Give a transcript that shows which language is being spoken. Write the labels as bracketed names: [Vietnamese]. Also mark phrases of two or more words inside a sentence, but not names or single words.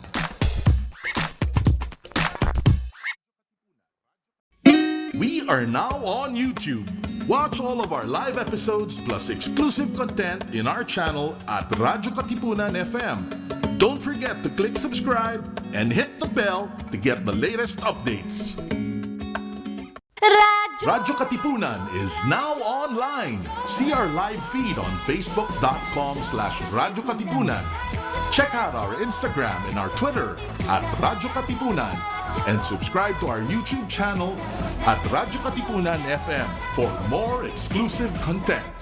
[English] We are now on YouTube. Watch all of our live episodes plus exclusive content in our channel at radyo-katipunan FM. Don't forget to click subscribe and hit the bell to get the latest updates. Radyo Katipunan is now online. See our live feed on facebook.com/Radyo Katipunan. Check out our Instagram and our Twitter at Radyo Katipunan. And subscribe to our YouTube channel at Radyo Katipunan FM for more exclusive content.